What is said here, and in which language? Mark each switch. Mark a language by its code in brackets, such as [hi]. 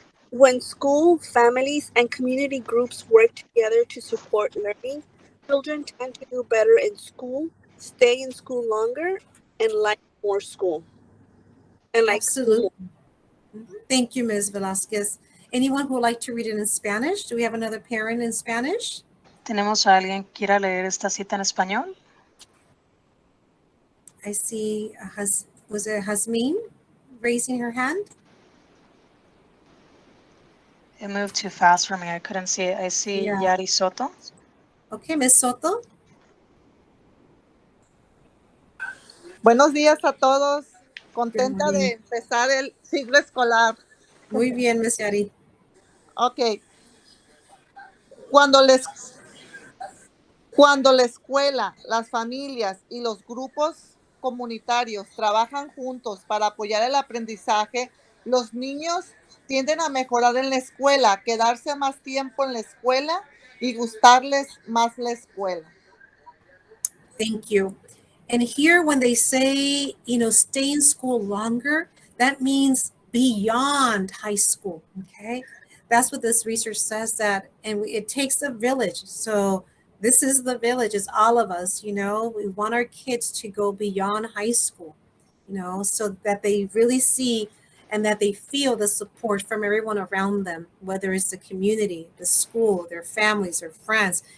[en] When school, families, and community groups work together to support learning, children tend to do better in school, stay in school longer, and like more school. And like Absolutely. school. Thank you, Ms. Velasquez. Anyone who would like to read it in Spanish? Do we have another parent in Spanish? [es] ¿Tenemos a alguien que quiera leer esta cita en español? [en] I see, was it Hasmin raising her hand? It moved too fast for me. I couldn't see it. I see Yeah. Yari Soto. Okay, Ms. Soto. [es] Buenos días a todos. Contenta [en] Good morning. [es] de empezar el ciclo escolar. Muy bien, Ms. Yari. [en] Ok. [es] Cuando la escuela, las familias y los grupos comunitarios trabajan juntos para apoyar el aprendizaje, los niños tienden a mejorar en la escuela, quedarse más tiempo en la escuela y gustarles más la escuela. [en] Thank you. And here, when they say, stay in school longer, that means beyond high school, okay? That's what this research says and it takes a village. So this is the village, it's all of us, we want our kids to go beyond high school, so that they really see and that they feel the support from everyone around them, whether it's the community, the school, their families, their friends.